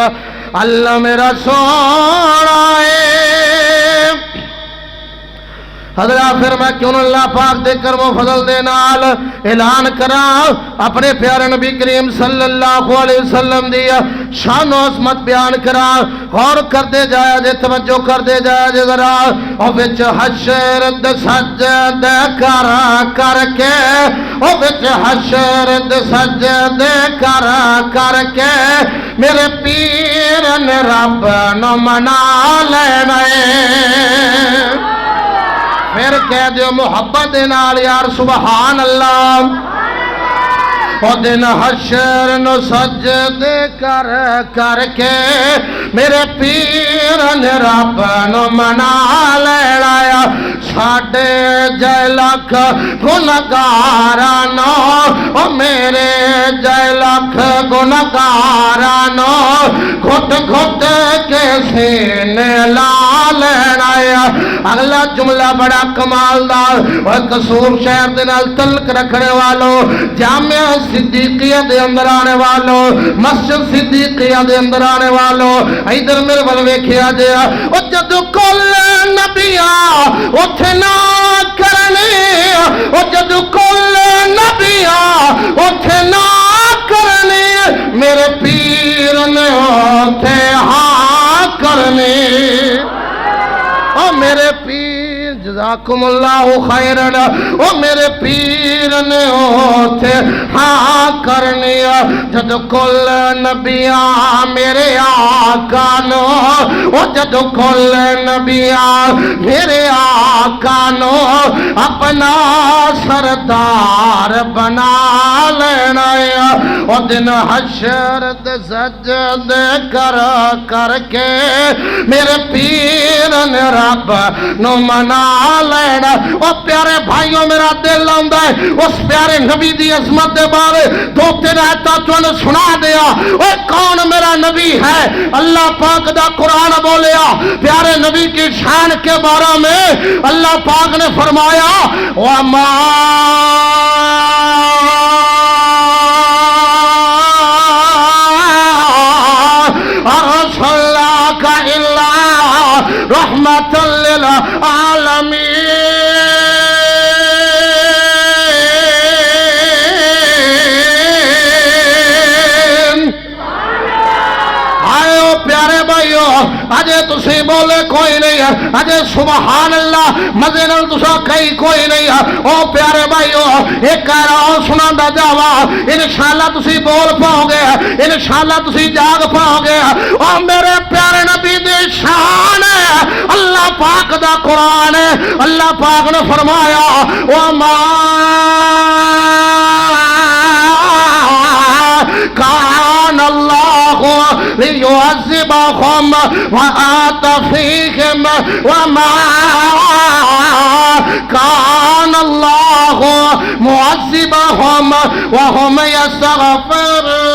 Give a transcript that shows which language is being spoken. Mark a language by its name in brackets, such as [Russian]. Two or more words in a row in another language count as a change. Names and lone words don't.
[Urdu] اللہ میرا سونا ہے۔ [Punjabi] حضرات پھر میں کیوں نہ اللہ پاک دے کرم و فضل دے نال اعلان کراں اپنے پیارے نبی کریم [Arabic] صلی اللہ علیہ وسلم [Punjabi] دی شان و عظمت بیان کراں۔ غور کر دے جایا جے، توجہ کر دے جایا جے ذرا، او وچ حشر دے سجدے کر کے، او وچ حشر دے سجدے کر کے میرے پیر نے رب نو منا لینا ہے۔ پھر کہہ دیو محبت نال یار [Arabic] سبحان اللہ۔ [Punjabi] او دن حشر نو سجدے کر کے میرے پیر نے رب نو منا لینا، ساڈے جے لکھ گنہگاراں نو، او میرے جے لکھ گنہگاراں نو گھٹ گھٹ کے سینے لا لینا۔ اگلا جملہ بڑا کمال دار، اور قصور شہر دے نال تعلق رکھنے والوں، جامعہ صدیقیہ دے اندر آنے والوں، مسجد صدیقیہ دے اندر آنے والوں، ادھر میرے ول ویکھیا جے، او جدوں کل نبیاں اوتھے نہ کرنی، او جدوں کل نبیاں اوتھے نہ کرنی، میرے پیر نے اوتھے ہاں کرنی۔ او میرے پیر [Arabic] جزاکم اللہ خیرن، [Punjabi] او میرے پیر نے اوتھے ہاں کرنی، جد کل نبیاں میرے آقا نو، او جد کل نبیاں میرے آقا نو اپنا سردار بنا لینا، او دن حشر دے سجدے کر کے میرے پیر نے رب نو منا لینا۔ او پیارے بھائیوں میرا دل آندا ہے اس پیارے نبی دی عظمت دے بارے دو تین آیتاں تانوں سنا دیا۔ او کون میرا نبی ہے؟ اللہ پاک دا قرآن بولیا [Urdu] پیارے نبی کی شان کے بارے میں، اللہ پاک نے فرمایا [Arabic] وَمَا أَرْسَلْنَاكَ إِلَّا رحمت للعالمین۔ [Punjabi] آئے پیارے بھائیو، اجے تسی بولے کوئی نہیں ہے، اجے [Arabic] سبحان اللہ [Punjabi] مزے نال تسا کئی کوئی نہیں ہے۔ او پیارے بھائیو [Urdu] ایک کہہ رہا ہوں [Punjabi] سنا دا جاوا، انشاءاللہ تسی بول پاؤ گے، انشاءاللہ تسی جاگ پاؤ گے۔ او میرے پیارے نبی دی شان ہے، اللہ پاک دا قرآن ہے، اللہ پاک نے فرمایا [Arabic] وَمَا كان الله ليعذبهم وأنت فيهم وما كان الله معذبهم وهم يستغفرون۔